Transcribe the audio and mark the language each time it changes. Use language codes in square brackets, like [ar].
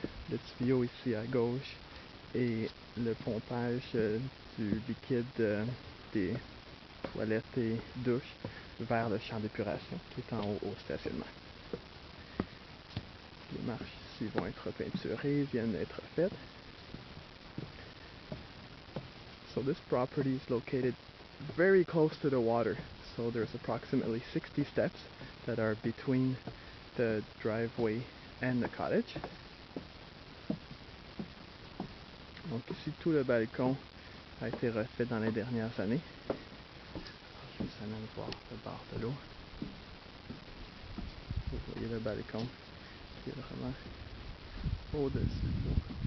[fr] Le tuyau ici à gauche et le pompage du liquide des toilettes et douches vers le champ d'épuration qui est en haut au stationnement. Les marches ici vont être peinturées, viennent d'être faites. [en] So this property is located very close to the water. So there's approximately 60 steps that are between the driveway and the cottage. [fr] Donc ici, tout le balcon a été refait dans les dernières années. Je vous amène voir le bord de l'eau. Vous voyez le balcon qui est vraiment au-dessus de l'eau.